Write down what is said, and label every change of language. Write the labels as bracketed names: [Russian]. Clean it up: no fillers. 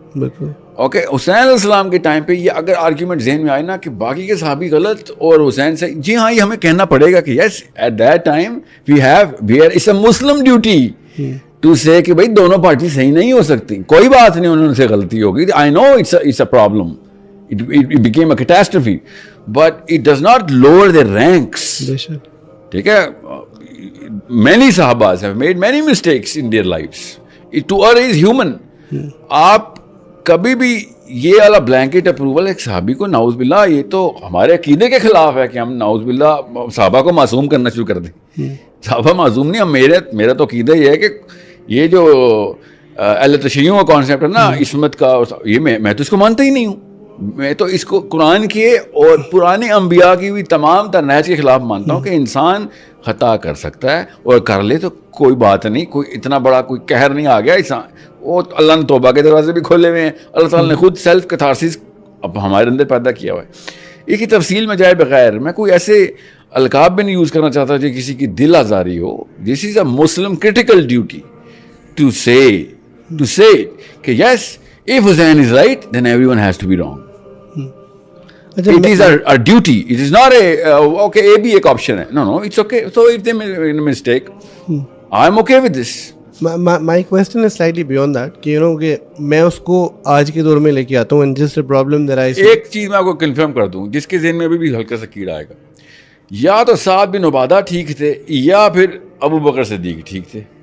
[Urdu] بالکل اوکے. حسین علیہ السلام کے ٹائم پہ یہ اگر آرگیومنٹ ذہن میں آئے نا کہ باقی کے صحابی غلط اور حسین سے, جی ہاں یہ ہمیں کہنا پڑے گا کہ [English] yes at that time we have it's a Muslim duty to say [Urdu] کہ بھائی دونوں پارٹی صحیح نہیں ہو سکتی. کوئی بات نہیں, انہوں سے غلطی ہوگی. [English] I know it's a problem, it became a catastrophe, but it does not lower their ranks. [Urdu] ٹھیک ہے. [English] many sahabas have made many mistakes in their lives. To err is human. [Urdu] آپ کبھی بھی یہ والا بلینکٹ اپروول ایک صحابی کو نعوذ باللہ, یہ تو ہمارے عقیدے کے خلاف ہے کہ ہم نعوذ باللہ صحابہ کو معصوم کرنا شروع کر دیں. صحابہ معصوم نہیں. ہم میرا تو عقیدہ یہ ہے کہ یہ جو اہل تشیعوں کا کانسیپٹ ہے نا عصمت کا, یہ میں تو اس کو مانتا ہی نہیں ہوں. میں تو اس کو قرآن کے اور پرانے انبیاء کی بھی تمام تر نہج کے خلاف مانتا ہوں کہ انسان خطا کر سکتا ہے اور کر لے تو کوئی بات نہیں, کوئی اتنا بڑا کوئی قہر نہیں آ گیا. انسان وہ اللہ نے توبہ کے دروازے بھی کھولے ہوئے ہیں, اللہ تعالیٰ نے خود سیلف کیتھارسس اب ہمارے اندر پیدا کیا ہوا ہے. ایک ہی تفصیل میں جائے بغیر میں کوئی ایسے القاب بھی نہیں یوز کرنا چاہتا جو کسی کی دل آزاری ہو. [English] This is a Muslim critical duty to say کہ yes if Hussein is right then everyone has to be wrong. It is our duty. It is not okay, A [Urdu] بھی ایک [English] option ہے. No, it's okay. So if they made a mistake, I'm okay with this. My question is slightly beyond that [Urdu] کہ کہ میں اس کو آج کے دور میں لے کے آتا ہوں [English] and just a problem that I see. [Urdu] ایک چیز میں آپ کو کنفرم کر دوں جس کے ذہن میں بھی ہلکا سا کیڑا آئے گا. یا تو سعد بن عبادہ ٹھیک تھے یا پھر ابو بکر صدیق ٹھیک تھے.